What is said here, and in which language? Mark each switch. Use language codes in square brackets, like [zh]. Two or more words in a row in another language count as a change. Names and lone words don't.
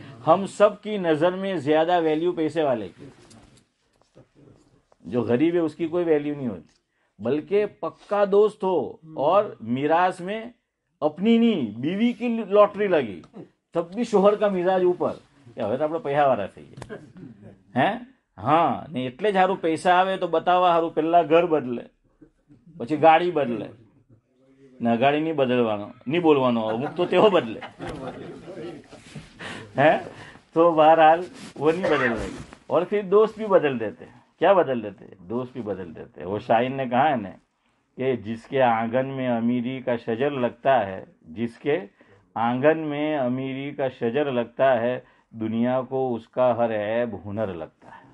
[ur] ہم سب کی نظر میں زیادہ ویلیو پیسے والے کی. جو غریب ہے اس کی کوئی ویلیو نہیں ہوتی, بلکہ پکا دوست ہو اور میراث میں اپنی نہیں بیوی کی لاٹری لگی تب بھی شوہر کا مزاج اوپر, [gu] હવે તો આપણે પૈસા વાળા થઈ ગયા હે. હા ને એટલે જ હારું પૈસા આવે તો બતાવવા હારું પહેલા ઘર બદલે, પછી ગાડી બદલે ને ગાડી નહીં બદલવાનો, નહીં બોલવાનો, અમુક તો તેઓ બદલે ہے. [ur] تو بہرحال وہ نہیں بدل رہی. اور پھر دوست بھی بدل دیتے. کیا بدل دیتے؟ دوست بھی بدل دیتے. وہ شاعر نے کہا ہے نا کہ جس کے آنگن میں امیری کا شجر لگتا ہے, جس کے آنگن میں امیری کا شجر لگتا ہے, دنیا کو اس کا ہر عیب ہنر لگتا ہے.